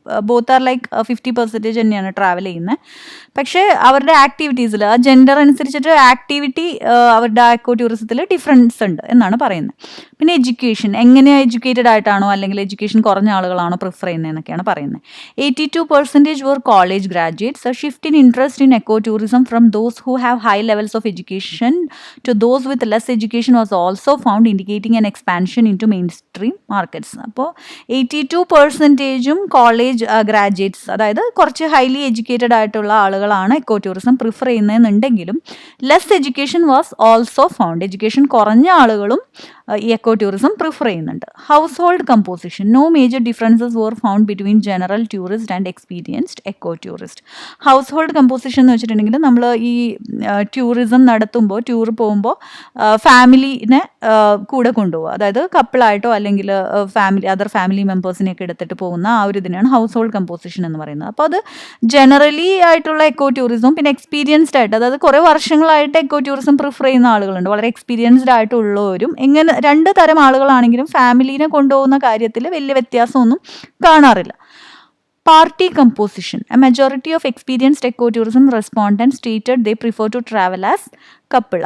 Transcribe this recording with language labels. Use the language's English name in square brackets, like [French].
[English] both are like [Malayalam] 50% തന്നെയാണ് travel ചെയ്യുന്നത്. പക്ഷേ അവരുടെ ആക്ടിവിറ്റീസിൽ ആ ജെൻഡർ അനുസരിച്ചിട്ട് ആക്ടിവിറ്റി അവരുടെ എക്കോ ടൂറിസത്തിൽ ഡിഫറൻസ് ഉണ്ട് എന്നാണ് പറയുന്നത്. പിന്നെ എഡ്യൂക്കേഷൻ, എങ്ങനെ എഡ്യൂക്കേറ്റഡ് ആയിട്ടാണോ അല്ലെങ്കിൽ എഡ്യൂക്കേഷൻ കുറഞ്ഞ ആളുകളാണോ പ്രിഫർ ചെയ്യുന്നതെന്നൊക്കെയാണ് പറയുന്നത്. [English] 82% were college graduates. A shift in interest in ecotourism from those who have high levels of education to those with less education was also found, indicating an expansion into mainstream markets. [Malayalam] അപ്പോൾ 82%ഉം college graduates, അതായത് കുറച്ച് highly educated ആയിട്ടുള്ള ആളുകളാണ് eco tourism prefer ചെയ്യുന്നതെന്നുണ്ടെങ്കിലും [English] Less education was also found. [Malayalam] Education കുറഞ്ഞ ആളുകളും ഈ eco tourism prefer ചെയ്യുന്നുണ്ട്. [English] Household composition, no major differences were found between general tourist and experienced eco tourist. [Malayalam] House hold composition എന്ന് വെച്ചിട്ടുണ്ടെങ്കിൽ നമ്മൾ ഈ ടൂറിസം നടത്തുമ്പോൾ, tour പോകുമ്പോൾ ഫാമിലിനെ കൂടെ കൊണ്ടുപോകുക, അതായത് കപ്പിളായിട്ടോ അല്ലെങ്കിൽ അതർ ഫാമിലി മെമ്പേഴ്സിനെയൊക്കെ എടുത്തിട്ട് പോകുന്ന ആ ഒരു ഇതിനാണ് ഹൗസ് ഹോൾഡ് കമ്പോസിഷൻ എന്ന് പറയുന്നത്. അപ്പോൾ അത് ജനറലി ആയിട്ടുള്ള എക്കോ ടൂറിസവും പിന്നെ എക്സ്പീരിയൻസ്ഡ് ആയിട്ട്, അതായത് കുറേ വർഷങ്ങളായിട്ട് എക്കോ ടൂറിസം പ്രിഫർ ചെയ്യുന്ന ആളുകളുണ്ട്, വളരെ എക്സ്പീരിയൻസ്ഡ് ആയിട്ടുള്ളവരും. ഇങ്ങനെ രണ്ട് തരം ആളുകളാണെങ്കിലും ഫാമിലീനെ കൊണ്ടുപോകുന്ന കാര്യത്തിൽ വലിയ വ്യത്യാസമൊന്നും കാണാറില്ല. [English] Party composition. A majority of experienced ecotourism respondents stated they prefer to travel as couple.